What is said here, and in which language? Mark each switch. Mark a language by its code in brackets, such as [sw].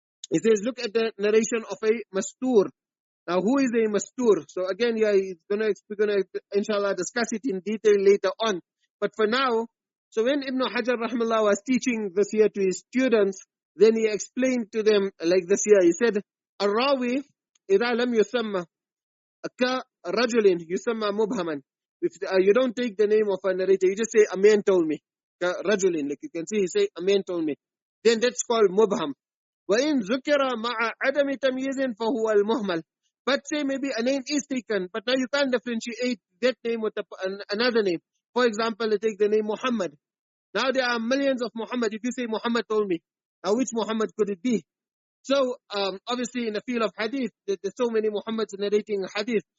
[en] He says, look at the narration of a mastur. Now, who is a mastur? So again, we're gonna inshallah discuss it in detail later on. But for now, so when Ibn Hajar rahimahullah was teaching this year to his students, then he explained to them like this year. [ar] He said, الراوي إذا لم يسمى كرجل يسمى مبهما. [en] If you don't take the name of a narrator, you just say a man told me. رجل, like you can see, he say a man told me. Then that's called mubham. [ar] وإن ذكر مع عدم تمييز فهو المهمل. [en] But say maybe a name is taken, but now you can't differentiate that name with another name. For example, take the name Muhammad. Now there are millions of Muhammad. If you say Muhammad told me, now which Muhammad could it be? So obviously in the field of Hadith, there's so many Muhammads narrating Hadith.